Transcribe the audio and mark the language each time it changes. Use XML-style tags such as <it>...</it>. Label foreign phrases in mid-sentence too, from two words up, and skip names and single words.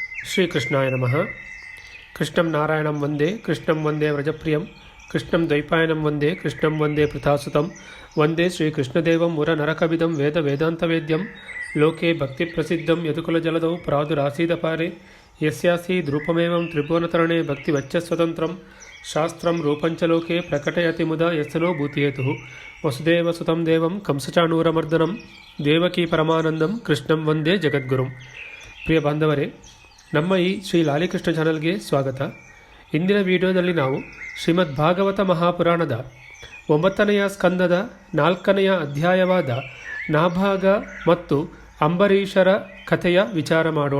<sa>ಶ್ರೀಕೃಷ್ಣಾಯ ನಮಃ. ಕೃಷ್ಣಂ ನಾರಾಯಣಂ ವಂದೇ, ಕೃಷ್ಣಂ ವಂದೇ ವ್ರಜಪ್ರಿಯಂ, ಕೃಷ್ಣಂ ದ್ವೈಪಾಯನಂ ವಂದೇ, ಕೃಷ್ಣಂ ವಂದೇ ಪೃಥಾಸುತಂ, ವಂದೇ ಶ್ರೀಕೃಷ್ಣದೇವಂ ಮುರ ನರಕವಿದಂ ವೇದ ವೇದಾಂತವೇದ್ಯಂ, ಲೋಕೆ ಭಕ್ತಿಪ್ರಸಿದ್ಧಂ ಯದುಕುಲಜಲದೌ ಪ್ರಾದುರಾಸೀದಪಾರೆ, ಯಸ್ಯಾಸೀದ್ ರೂಪಮೇವಂ ತ್ರಿಭುವನತರಣೆ ಭಕ್ತಿವಚ್ಚಸ್ವತಂತ್ರಂ, ಶಾಸ್ತ್ರಂ ರೂಪಂಚ ಲೋಕೆ ಪ್ರಕಟಯತಿ ಮುದ ಯಸ್ಸನೋ ಭೂತಿಯೇತುಃ. ವಸುದೇವಸುತಂ ದೇವಂ ಕಂಸಚಾಣೂರಮರ್ದನಂ, ದೇವಕೀ ಪರಮಾನಂದಂ ಕೃಷ್ಣಂ ವಂದೇ ಜಗದ್ಗುರುಂ.</sa> <kn>ಪ್ರಿಯ ಬಾಂಧವರೇ, ನಮ್ಮ ಈ ಶ್ರೀ ಲಾಲಿಕೃಷ್ಣ ಚಾನಲ್ಗೆ ಸ್ವಾಗತ. ಇಂದಿನ ವಿಡಿಯೋದಲ್ಲಿ ನಾವು ಶ್ರೀಮದ್ ಭಾಗವತ ಮಹಾಪುರಾಣದ 9ನೆಯ ಸ್ಕಂದದ 4ನೆಯ ಅಧ್ಯಾಯವಾದ ನಾಭಾಗ ಮತ್ತು ಅಂಬರೀಷರ ಕಥೆಯ ವಿಚಾರ ಮಾಡೋಣ.</kn>